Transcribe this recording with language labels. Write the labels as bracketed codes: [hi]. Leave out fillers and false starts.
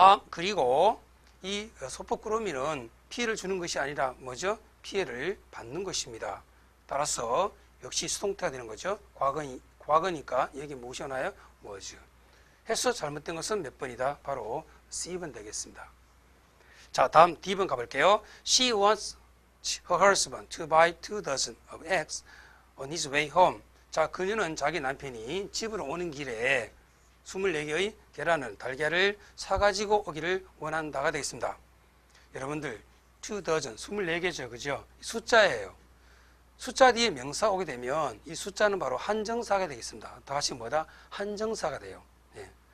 [ko] 그리고 이 소포꾸러미는 피해를 주는 것이 아니라 뭐죠? 피해를 받는 것입니다. 따라서 역시 수동태가 되는 거죠. 과거니까 여기 무엇이 오나요? [en] was. [ko] 해서 잘못된 것은 몇 번이다? 바로 C번 되겠습니다. 자, 다음 D번 가볼게요. [en] She wants her husband to buy 2 dozen of eggs on his way home. [ko] 자, 그녀는 자기 남편이 집으로 오는 길에 24개의 계란을, 달걀을 사가지고 오기를 원한다가 되겠습니다. 여러분들, 2 dozen, 24개죠. 그죠? 숫자예요. 숫자 뒤에 명사 오게 되면 이 숫자는 바로 한정사가 되겠습니다. 다시 뭐다? 한정사가 돼요. 예.